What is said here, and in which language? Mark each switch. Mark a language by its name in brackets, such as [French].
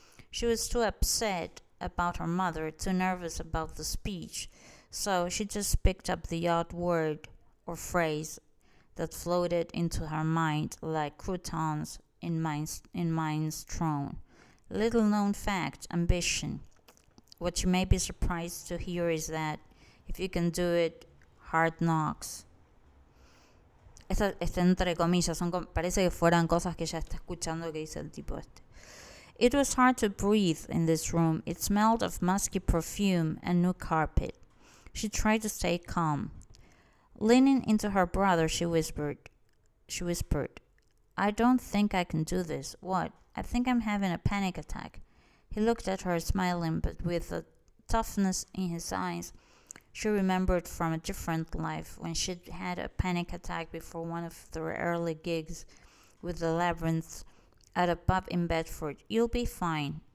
[English] She was too upset about her mother, too nervous about the speech, so she just picked up the odd word or phrase that floated into her mind like croutons in minestrone. Little known fact, ambition. What you may be surprised to hear is that if you can do it, hard knocks. [Spanish] Esta entre comillas, parece que fueran cosas que ella está escuchando que dice el tipo este. [English] It was hard to breathe in this room. It smelled of musky perfume and new carpet. She tried to stay calm. Leaning into her brother, she whispered, I don't think I can do this. What? I think I'm having a panic attack. He looked at her, smiling, but with a toughness in his eyes she remembered from a different life when she'd had a panic attack before one of their early gigs with the Labyrinth at a pub in Bedford. You'll be fine.